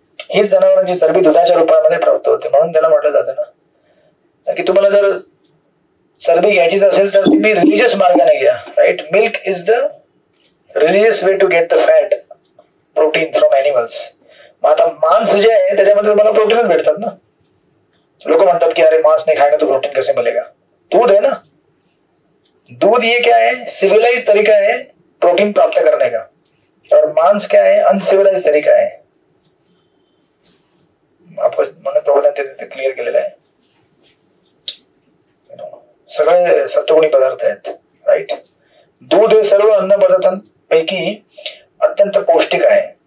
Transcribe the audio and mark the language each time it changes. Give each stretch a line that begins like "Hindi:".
Marathi: हीच जनावरांची चरबी दुधाच्या रूपामध्ये प्राप्त होते. म्हणून त्याला म्हटलं जातं ना की तुम्हाला जर चरबी घ्यायचीच असेल तर तुम्ही रिलिजियस मार्गाने घ्या. Right.
English: Milk is the religious way to get the fat protein from animals.
Marathi: मग आता मांस जे आहे त्याच्यामध्ये तुम्हाला प्रोटीनच भेटतात ना. लोक म्हणतात की
Hindi: अरे मांस नहीं खाएंगे तो प्रोटीन कैसे मिलेगा? दूध है ना. दूध ये क्या है? सिविलाइज तरीका है प्रोटीन प्राप्त करने का, और मांस क्या है? अनसिविलाइज तरीका है.
Marathi: आपको म्हणून प्रबोधन क्लिअर केलेलं आहे. सगळे सत्वगुणी पदार्थ आहेत. राईट. दूध हे सर्व अन्न पदार्थांपैकी अत्यंत पौष्टिक आहे.